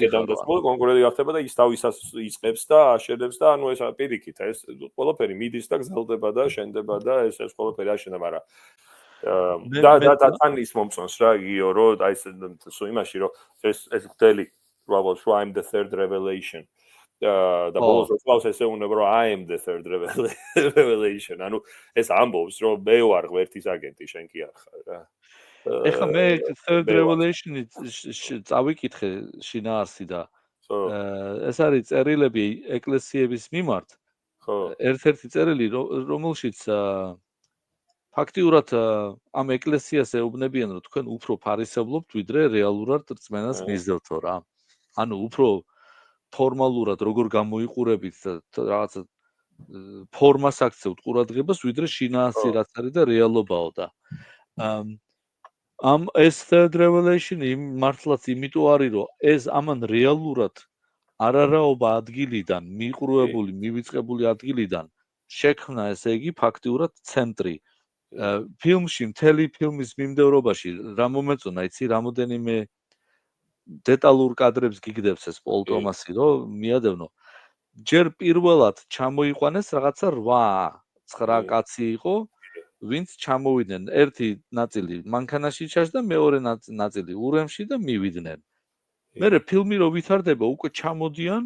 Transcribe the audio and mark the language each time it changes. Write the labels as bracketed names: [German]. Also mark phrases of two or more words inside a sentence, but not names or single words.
[Georgian] გახდება და ის თავისას იწყებს და აშენებს და ანუ ეს პირიქით ეს ყველაფერი მიდის და გრძელდება და შენდება და ეს ყველაფერი აშენდება მაგრამ და თან ის მომწონს რა იგიო რომ აი ეს იმაში რომ ეს გდელი უბრალოდ რომ [English] I'm the third revelation [Georgian] და ბოლოს რო ესე უნება რომ [English] I am the third revelation [Georgian] ანუ ეს ამბობს რომ მე ვარ ღმერთის აგენტი შენ კი არ ხარ რა ეხლა მე third revelation წავიკითხე შინაარსი და ეს არის წერილები ეკლესიების მიმართ ხო ერთ-ერთი წერილი რომელშიც ფაქტიურად ამ ეკლესიას ეუბნებიან რომ თქვენ უფრო ფარისევლობთ ვიდრე რეალურად რწმენას მისდევთო რა ანუ უფრო ფორმალურად როგორ გამოიყურებით და რაღაცა ფორმას აქცევთ ყურადღებას ვიდრე შინაარსი რაც არის და რეალობაო და ამ ეს third revelation მართლაც იმიტომ არის რომ ეს ამან რეალურად არარაობა ადგილიდან მიყრუებული მივიწყებული ადგილიდან შექმნა ესე იგი ფაქტიურად ცენტრი ფილმში მთელი ფილმის მიმდევრობაში რა მომეწონა იცი რამოდენიმე დეტალურ კადრებს გიგდებს ეს პოლ ტომასი რომ მიადევნო ჯერ პირველად ჩამოიყვანეს რაღაცა 8-9 კაცი იყო ვინც ჩამოვიდნენ ერთი ნაწილი მანქანაში ჩაშდა მეორე ნაწილი ურემში და მივიდნენ მერე ფილმი რო ვითარდება უკვე ჩამოდიან